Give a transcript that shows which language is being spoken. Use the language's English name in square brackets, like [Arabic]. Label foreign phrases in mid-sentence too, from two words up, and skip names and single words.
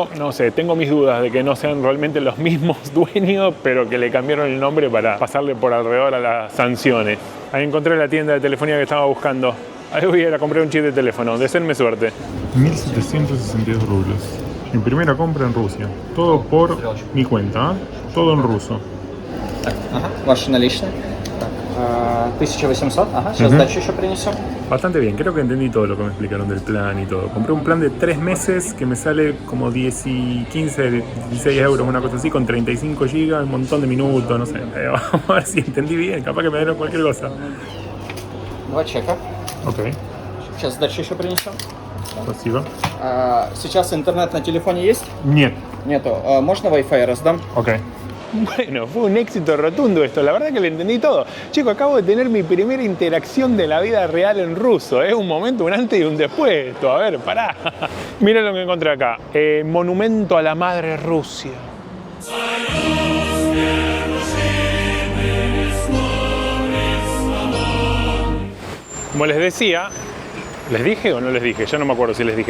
[Spanish] No sé, tengo mis dudas de que no sean realmente los mismos dueños, pero que le cambiaron el nombre para pasarle por alrededor a las sanciones. Ahí encontré la tienda de telefonía que estaba buscando. Ahí voy a ir a comprar un chip de teléfono, deseenme suerte. 1.762 rublos. Mi primera compra en Rusia. Todo por mi cuenta, ¿eh? Todo en ruso. [Russian] Ага, ваши наличные. Так, 1800. Ага, сейчас дальше еще принесем. [Spanish] Bastante bien, creo que entendí todo lo que me explicaron del plan y todo. Compré un plan de 3 meses que me sale como 10 y 15, 16 euros, una cosa así, con 35 gigas, un montón de minutos, no sé. Vamos a ver si entendí bien, capaz que me dieron cualquier cosa. [Russian] 2 чека. Ok. Сейчас дальше еще принесем. Спасибо. Сейчас интернет на телефоне есть? Нет. Нету. Можно Wi-Fi раздам? Ok. [Spanish] Bueno, fue un éxito rotundo esto, la verdad que le entendí todo. Chico, acabo de tener mi primera interacción de la vida real en ruso, es un momento, un antes y un después esto. A ver, pará. Miren lo que encontré acá, monumento a la madre Rusia. Como les decía, ¿les dije o no les dije? Ya no me acuerdo si les dije.